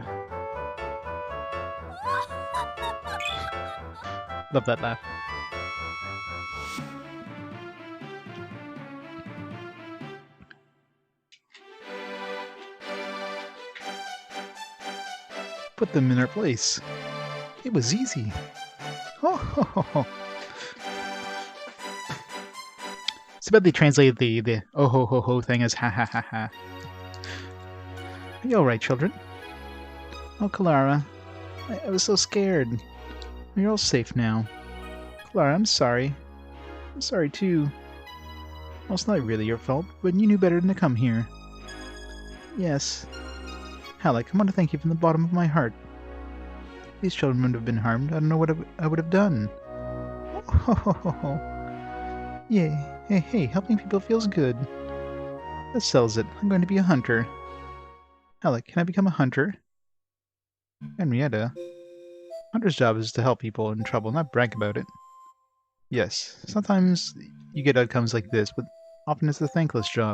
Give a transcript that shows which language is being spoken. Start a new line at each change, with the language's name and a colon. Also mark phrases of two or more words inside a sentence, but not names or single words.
English: Love that laugh. Put them in their place. It was easy. Oh, ho, ho, ho. It's about they translated the oh ho ho ho thing as ha ha ha ha. Are you alright, children? Oh, Clara. I was so scared. You're all safe now. Clara, I'm sorry. I'm sorry too. Well, it's not really your fault, but you knew better than to come here. Yes. Alec, I want to thank you from the bottom of my heart. These children wouldn't have been harmed. I don't know what I would have done. Oh, ho, ho, ho, ho. Yay. Hey, helping people feels good. That sells it. I'm going to be a hunter. Alec, can I become a hunter? Henrietta. Hunter's job is to help people in trouble, not brag about it. Yes, sometimes you get outcomes like this, but often it's a thankless job.